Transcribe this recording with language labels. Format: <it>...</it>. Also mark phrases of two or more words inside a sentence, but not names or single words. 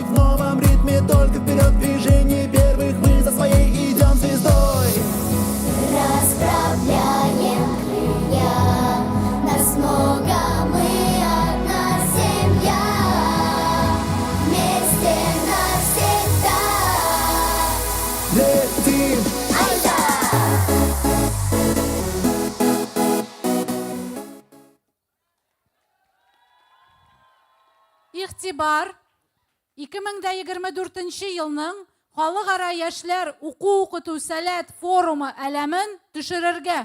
<ru>В новом ритме только вперед, движение первых. Мы за своей идем звездой. Расправляем крылья, нас много, мы одна семья, вместе навсегда. Летим! Айда!</ru> <tt>Игътибар 2024 елның Халыкара яшьләр уку-укыту сәләт форумы әләмен төшерергә.</tt>